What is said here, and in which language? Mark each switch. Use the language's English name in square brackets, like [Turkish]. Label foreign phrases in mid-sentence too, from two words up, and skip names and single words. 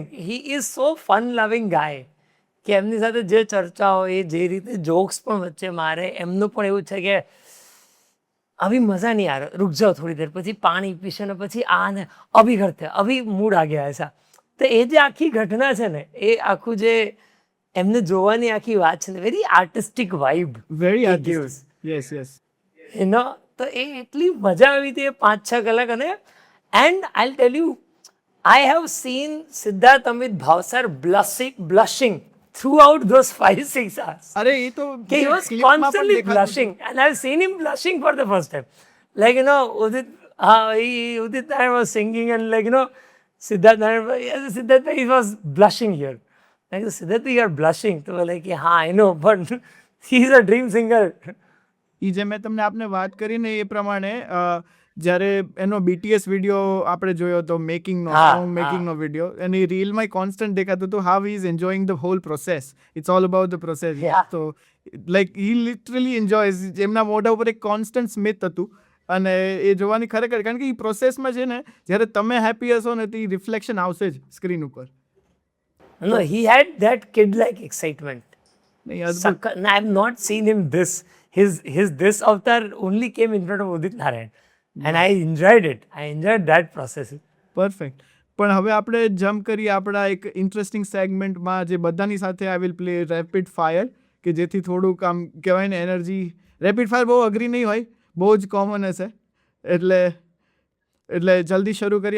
[English] he is so fun loving guy [Gujarati] કે એમની સાથે જે ચર્ચાઓ, એ જે રીતે જોક્સ પણ વચ્ચે મારે, એમનું પણ એવું છે કે [Hindi] अभी मज़ा नहीं आ रहा, रुक जाओ थोड़ी देर, [Gujarati] પછી પાણી પીશે ને પછી આ ને [Hindi] अभी करते, अभी मूड आ गया ऐसा. [Gujarati] તો એ જે આખી ઘટના છે ને, એ આખું જે એમને જોવાની આખી વાત છે ને, [English] very artistic vibe વેરી It આર્ટિસ્ટિક. gives. yes yes. [Gujarati] એનો તો એ એટલી મજા આવી હતી 5-6 કલાક. [English] અને and I tell you, I have seen Siddharth Amit Bhavsar blushing throughout those 5-6 hours. [Gujarati] અરે એ તો [English] He was [Gujarati] ક્લિપમાં પણ [English] constantly [Gujarati] દેખાતું [English] blushing, and I've seen him blushing for the first time. Like, Udit Nair was singing, and Siddharth Nair, yes, Siddharth Nair, he was blushing here. Like, Siddharth, you are blushing. So like, yeah, I know, but he's a dream singer. [Gujarati] એ જે મેં તમને આપને વાત કરી ને એ પ્રમાણે જ્યારે એનો BTS વિડીયો આપણે જોયો હતો, મેકિંગનો, હા, સોંગ મેકિંગનો વિડીયો, અને એ રીલમાં કોન્સ્ટન્ટ દેખાતું હતું [English] how he is enjoying the whole process. it's all about the process. Yeah. તો like he literally enjoys. [Gujarati] એમના મોઢા ઉપર એક કોન્સ્ટન્ટ સ્મિત હતું, અને એ જોવાની ખરેખર, કારણ કે એ પ્રોસેસમાં છે ને, જ્યારે તમે હેપી હશો ને તો એ રિફ્લેક્શન આવશે જ સ્ક્રીન ઉપર. [English] No, he had that kid-like excitement. [Gujarati] નહીં, અદ્ભુત. [English] No, I've not seen him this. His this avatar only came in front of Udit Narayan. And I enjoyed it. I enjoyed that process. [Gujarati] પરફેક્ટ. પણ હવે આપણે જમ્પ કરીએ આપણા એક ઇન્ટરેસ્ટિંગ સેગમેન્ટમાં, જે બધાની સાથે [English] I will play rapid fire, [Gujarati] કે જેથી થોડુંક આમ કહેવાય ને એનર્જી. [English] rapid fire [Gujarati] બહુ અઘરી નહીં હોય, બહુ જ કોમન હશે, એટલે જલ્દી શરૂ કરીએ.